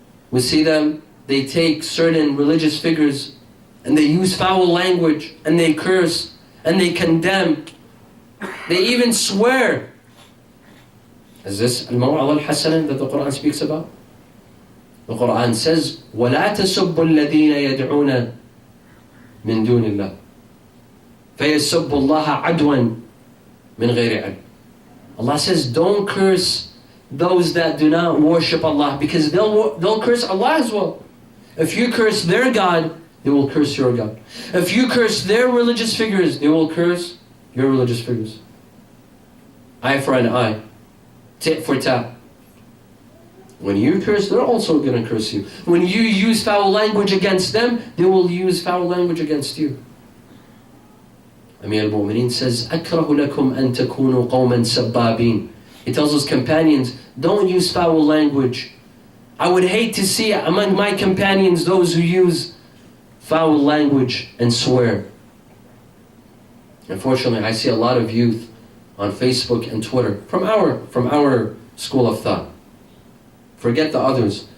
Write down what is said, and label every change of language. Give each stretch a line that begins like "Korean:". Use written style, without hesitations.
English: We see them, they take certain religious figures and they use foul language and they curse and they condemn. They even swear. Is this al-maw'idha al-hasana that the Quran speaks about? The Quran says,
Arabic: وَلَا تَسُبُّوا الَّذِينَ يَدْعُونَ مِن دُونِ اللَّهِ فَيَسُبُّوا اللَّهَ عَدْوًا مِنْ غَيْرِ عَدْوٍ.
English: Allah says, don't curse those that do not worship Allah, because they'll curse Allah as well. If you curse their God, they will curse your God. If you curse their religious figures, they will curse your religious figures. Eye for an eye, tit for tat. When you curse, they're also going to curse you. When you use foul language against them, they will use foul language against you.
Arabic: Amir al-Mu'mineen
English: says,
Arabic: أَكْرَهُ لَكُمْ أَن تَكُونُوا قَوْمًا سَبَّابِينَ.
English: He tells his companions, don't use foul language. I would hate to see among my companions those who use foul language and swear. Unfortunately, I see a lot of youth on Facebook and Twitter from our school of thought. Forget the others.